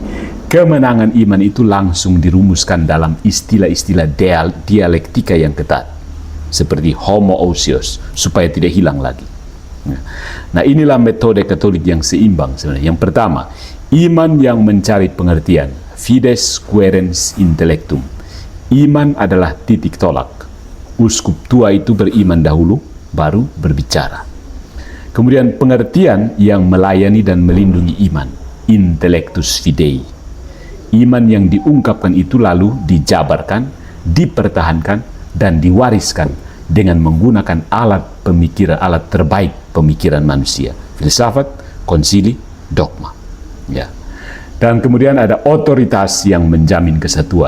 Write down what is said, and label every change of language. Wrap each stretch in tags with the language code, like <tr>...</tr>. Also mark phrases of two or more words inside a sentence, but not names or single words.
<id>Kemenangan iman itu langsung dirumuskan dalam istilah-istilah dialektika yang ketat, seperti homoousios, supaya tidak hilang lagi. Nah, inilah metode Katolik yang seimbang sebenarnya. Yang pertama, iman yang mencari pengertian,</id> <la>fides quaerens intellectum.</la> <id>Iman adalah titik tolak. Uskup tua itu beriman dahulu, baru berbicara. Kemudian pengertian yang melayani dan melindungi iman,</id> <la>intellectus fidei.</la> <id>Iman yang diungkapkan itu lalu dijabarkan, dipertahankan, dan diwariskan dengan menggunakan alat pemikiran, alat terbaik pemikiran manusia, filsafat, konsili, dogma. Ya. Dan kemudian ada otoritas yang menjamin kesatuan.</id>